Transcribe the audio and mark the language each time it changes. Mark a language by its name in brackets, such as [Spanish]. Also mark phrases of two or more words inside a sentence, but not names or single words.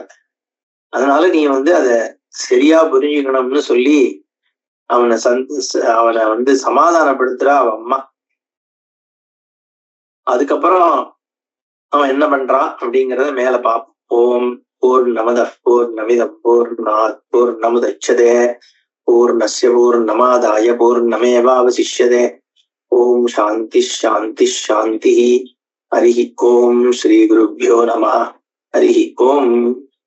[Tamil] அதனால நீ அத சரியா புரிஞ்சுக்கணும்னு சொல்லி அவனை சமாதானப்படுத்துறா அவ அம்மா. அதுக்கப்புறம் அவன் என்ன பண்றான் அப்படிங்கிறத மேல பார்ப்போம். [Sanskrit] ॐ पूर्णमदः पूर्णमिदं पूर्णात् पूर्णमुदच्यते पूर्णस्य पूर्णमादाय पूर्णमेवावशिष्यते. ॐ शान्तिः शान्तिः शान्तिः। हरिः ॐ श्री गुरुभ्यो नमः. हरिः ॐ.